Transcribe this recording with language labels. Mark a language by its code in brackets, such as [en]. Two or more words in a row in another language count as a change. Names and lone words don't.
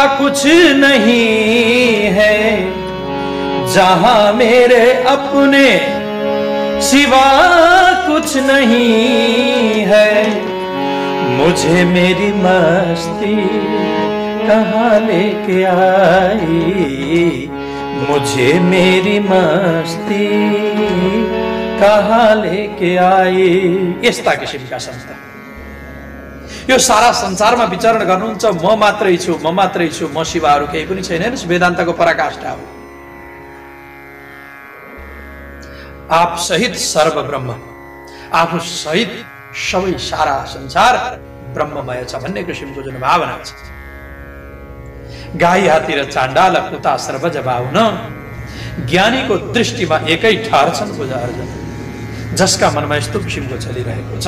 [hi] कुछ नहीं है, जहां मेरे अपने सिवा कुछ नहीं है, मुझे मेरी मस्ती कहाँ लेके आई, मुझे मेरी मस्ती कहाँ लेके आई। [ne] यस्ता किसिमका संस्था यो सारा संसारमा विचरण गर्नुहुन्छ। म मात्रै छु, म मात्रै छु, म सिवा अरू केही पनि छैन। वेदान्तको पराकाष्ठा हो। आप सहित सर्व ब्रह्म, आफू सहित सबै सारा संसार ब्रह्ममय छ भन्ने किसिमको जुन भावना छ। गाई हात्ती र चाण्डाल कुता सर्वज बाहुन, ज्ञानीको दृष्टिमा एकै ठहर्छन् पूजा अर्जन, जसका मनमा यस्तो किसिमको चलिरहेको छ।